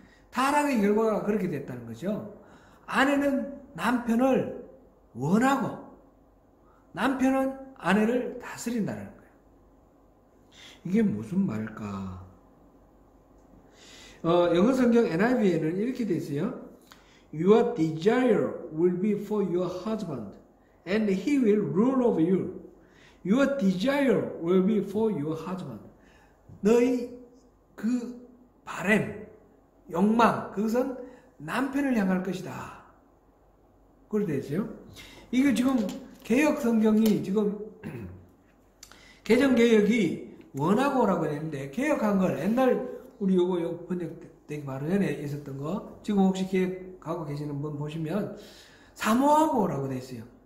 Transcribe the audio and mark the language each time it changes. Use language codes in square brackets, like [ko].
[ko] 타락의 결과가 그렇게 됐다는 거죠. 아내는 남편을 원하고 남편은 아내를 다스린다는 거예요. 이게 무슨 말일까? 영어 성경 NIV에는 이렇게 되어 있어요. [en] Your desire will be for your husband, and he will rule over you. Your desire will be for your husband. [ko] 너의 그 바람, 욕망, 그것은 남편을 향할 것이다. 그렇게 되어 있어요. 이거 지금 개혁 성경이 지금 개정개혁이 원하고라고 했는데, 개혁한 걸 옛날 우리 요거 번역되기 바로 전에 있었던 거, 지금 혹시 개혁하고 계시는 분 보시면 사모하고라고 돼 있어요.